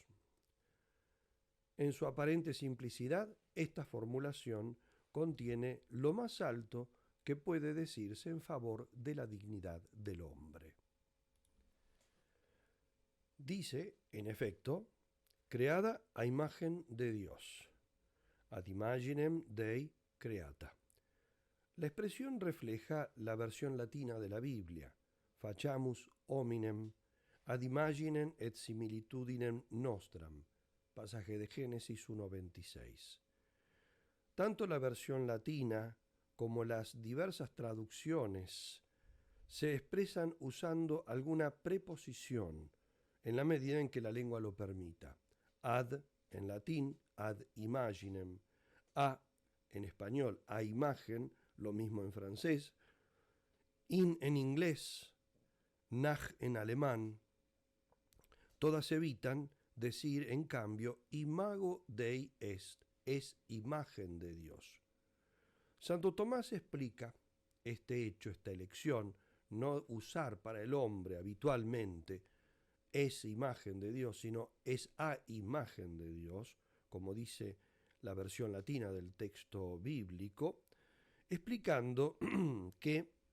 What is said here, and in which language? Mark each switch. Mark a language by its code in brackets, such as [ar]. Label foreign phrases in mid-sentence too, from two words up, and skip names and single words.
[es] En su aparente simplicidad, esta formulación contiene lo más alto que puede decirse en favor de la dignidad del hombre. Dice, en efecto, creada a imagen de Dios, [la] ad imaginem Dei creata. [es] La expresión refleja la versión latina de la Biblia, [la] faciamus hominem ad imaginem et similitudinem nostram, [es] pasaje de Génesis 1:26. Tanto la versión latina como las diversas traducciones se expresan usando alguna preposición en la medida en que la lengua lo permita. Ad, en latín, [la] ad imaginem. [es] A, en español, a imagen, lo mismo en francés. In, en inglés. Nach, en alemán. Todas evitan decir, en cambio, [la] imago Dei est, [es] es imagen de Dios. Santo Tomás explica este hecho, esta elección, no usar para el hombre habitualmente es imagen de Dios, sino es a imagen de Dios, como dice la versión latina del texto bíblico, explicando que